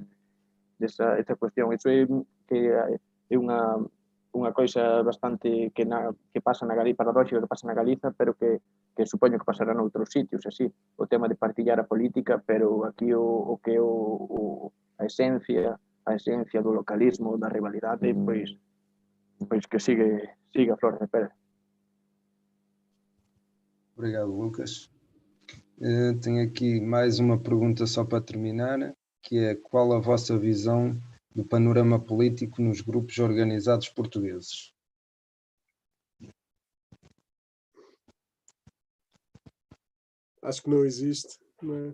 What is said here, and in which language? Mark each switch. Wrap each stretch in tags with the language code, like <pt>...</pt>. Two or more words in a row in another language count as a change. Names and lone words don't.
<gl>Esa cuestión, iso é unha coisa bastante que pasa na Galiza, paradóxica, que pasa na Galiza, pero que supoño que pasará noutros sitios, así, o tema de partillar a política, pero aquí o que é a esencia do localismo, da rivalidade, pois que sigue a flor de pera.</gl> <pt>Obrigado, Lucas. Tenho aqui mais uma pergunta só para terminar, que é: qual a vossa visão do panorama político nos grupos organizados portugueses? Acho que não existe, não é?</pt>